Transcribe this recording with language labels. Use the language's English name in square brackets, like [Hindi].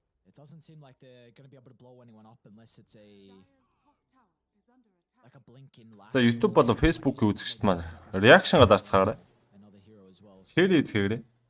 [English] It doesn't seem like they're going to be able to blow anyone up unless it's like a blinking laugh. [Mongolian] За YouTube болон Facebook-ийн үзэгчд маань reaction-га дарцгаарай. Share хийгээрэй.